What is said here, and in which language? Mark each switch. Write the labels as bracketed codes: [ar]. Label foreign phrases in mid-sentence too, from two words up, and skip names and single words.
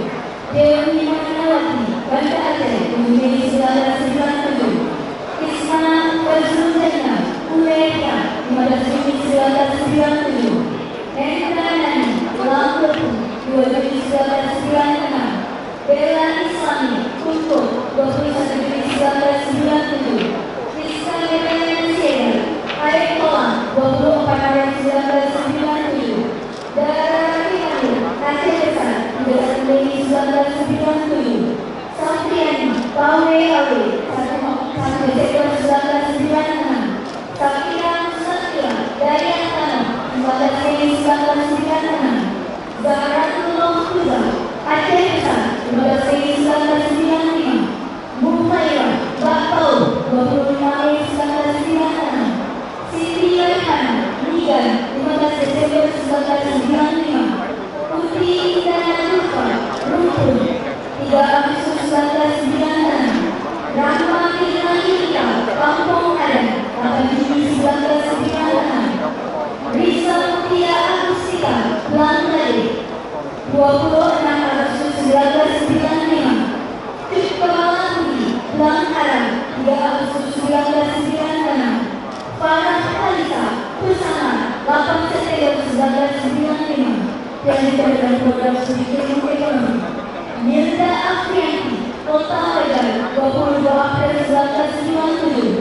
[id] Dewi Manawati, Banda Aceh, 7 Mei 1997. Isma Fazrul Umeka, 15 Juni 1997. Hendra Nani, Lampu, 2 Juni 1996. Bella Islami, Kuntur, 21 Juni 1997. Rizka Medansier, Arif Kolam, 24 Maret 1997. Dara Rifani, Aceh Besar, 13 Mei 1997. Safiani, Pawe Awe, 1 Desember 1996. Sakira Nusantara, Dayat Tanah, 14 Mei 1996. Zahratul Mahfuza, Aceh Besar, 15 Mei 1995. Muhairah, Bakau, 25 Mei 1996. Siti Laihana, Nigan, 15 Desember 1995. Putri Indana Nurfa, Rumpun, 3 Agustus 1996. Rahma Kirna Yurika, Kampung Adan, 8 Juni 1996. Risa Mutia Agustika, Bangladesh, 26 Agustus 1995. Cuk Kepala Budi, Blang Aram, 3 Agustus 1996. Farah Kalisa, Bersama, 8 September 1995. Yang diberikan program studi ilmu ekonomi. Nilda Afrianti, Kota Medan, 22 April 1997.